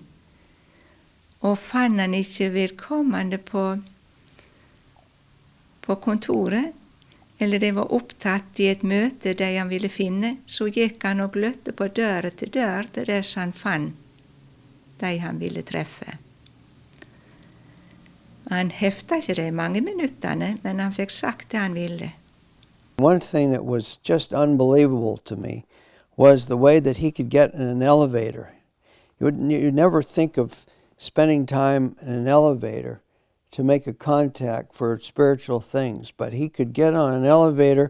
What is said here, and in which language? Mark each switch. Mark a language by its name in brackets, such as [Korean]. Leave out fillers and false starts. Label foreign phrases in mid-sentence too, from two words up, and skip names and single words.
[Norwegian] Og fann han ikke vedkommende på kontoret, eller de var opptatt i et møte de han ville finne, så gikk han og gløtte på dør til dess han fann de han ville treffe. Han hefta ikke de mange minuttene, men han fikk sagt det han ville. [English] One thing that was just unbelievable to me was the way that he could get in an elevator. You'd never think of spending time in an elevator to make a contact for spiritual things, but he could get on an elevator.